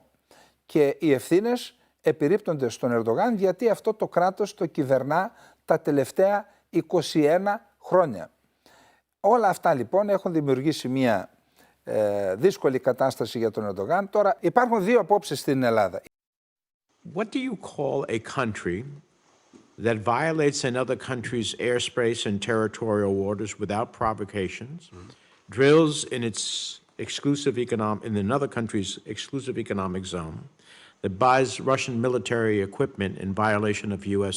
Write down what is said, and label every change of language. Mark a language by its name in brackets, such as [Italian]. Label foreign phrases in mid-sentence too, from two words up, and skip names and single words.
[Greek] Και οι ευθύνες επιρρύπτονται στον Ερντογάν, γιατί αυτό το κράτος το κυβερνά τα τελευταία 21 χρόνια. Όλα αυτά λοιπόν έχουν δημιουργήσει μια δύσκολη κατάσταση για τον Ερντογάν. Τώρα υπάρχουν δύο απόψεις στην Ελλάδα. [English] What do you call a country that violates another country's airspace and territorial waters without provocations, drills in another country's exclusive economic zone, that buys Russian military equipment in violation of U.S.